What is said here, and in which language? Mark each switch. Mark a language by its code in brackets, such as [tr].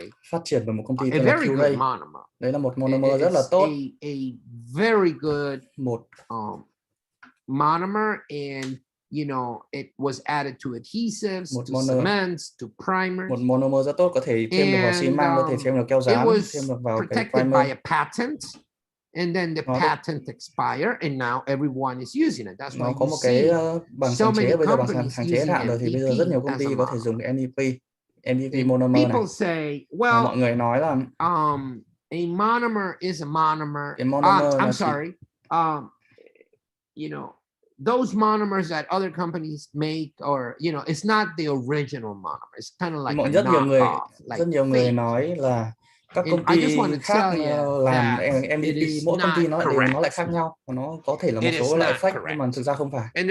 [vi] phát triển bởi một công ty tên là Curate. Đấy là một monomer rất là tốt. [en] A very good [vi] một [en] monomer, and you know it was added to adhesives, to cements, to primers. [vi] Một monomer rất tốt, có thể thêm được vào xi măng, có thể thêm được keo dán, thêm được vào cái primer. [en] By a patent. And then the patent expired, and now everyone is using it. That's why [vi] nó có một cái bằng sáng chế, bây giờ bằng sáng chế hết hạn rồi thì bây giờ rất nhiều công ty có thể dùng cái MVP monomer này. [en] Say, well, [vi] mọi người nói là [en] a monomer is a monomer. I'm sorry. You know, those monomers that other companies make, or you know, it's not the original monomer. It's kind of like [vi] rất nhiều người nói là các công ty khác làm MVP, mỗi công ty nó lại khác nhau, nó có thể là một số loại fake nhưng mà thực ra không phải.